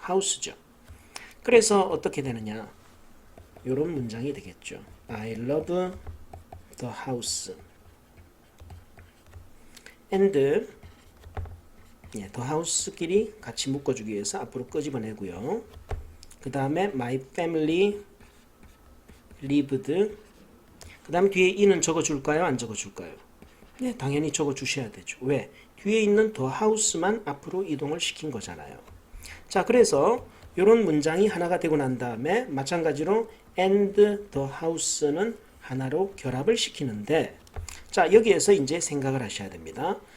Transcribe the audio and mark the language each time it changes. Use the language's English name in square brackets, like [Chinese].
[Korean] house죠. 그래서 어떻게 되느냐? 이런 문장이 되겠죠. [English] I love the house. [Korean] and the house끼리 같이 묶어주기 위해서 앞으로 끄집어내고요. 그 다음에 [English] my family lived. [Korean] 그 다음 뒤에 이는 적어줄까요? 안 적어줄까요? 네, 당연히 적어주셔야 되죠. 왜? 뒤에 있는 the house만 앞으로 이동을 시킨 거잖아요. 자, 그래서 이런 문장이 하나가 되고 난 다음에 마찬가지로 and the house는 하나로 결합을 시키는데, 자, 여기에서 이제 생각을 하셔야 됩니다.